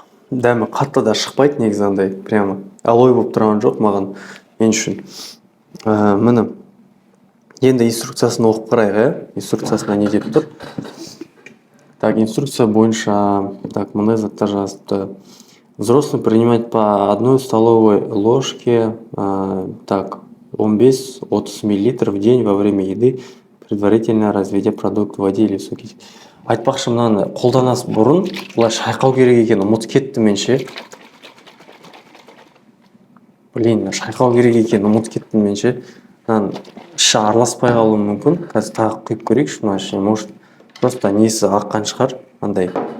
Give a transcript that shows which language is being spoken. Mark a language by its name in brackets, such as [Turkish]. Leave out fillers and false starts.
[Kazakh] Дәмі қатты да шықпайды негізі, андай прямо алоэ болып тұрған жоқ маған, мен үшін. Міне енді инструкциясын оқып қарайық, инструкциясына не деп тұр? Так, инструкция бойынша, так, мына заттар жазыпты. [Russian] Взрослый принимать по 1 столовой ложке, так, 15-30 мл в день во время еды, предварительно разведя продукт в воде или соке. [Kazakh] Айтпақшы, мынаны қолданас бұрын, бұлай шайқау керек екен, ұмытып кетті менше. Шайқау керек екен, ұмытып кеттім менше. Іші араласпай қалуы мүмкін. Қазір тағы құйып көрейікші мына ішіне. Может, просто несі аққан шығар, андай.